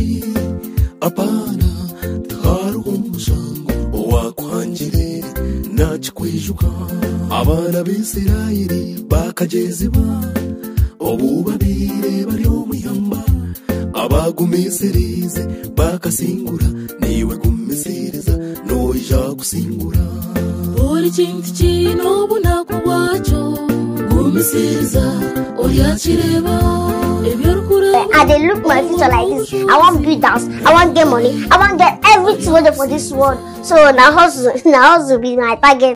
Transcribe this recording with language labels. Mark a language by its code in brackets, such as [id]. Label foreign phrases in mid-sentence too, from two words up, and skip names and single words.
[nyn] apana hariho omushango owakwangire nakikwijuka abaana b'Isirayiri bakajezibwa obubabire bari omuyamba abagumisirize bakasingura niwe gumisereza noija kusingura buri kintu kino obunaku bwakyo gumisereza oryakireba ebyo orikurabamu [pcm] I dey look my future like this. I want build house, I want get money, I want get everything for this world. So now hustle be my target.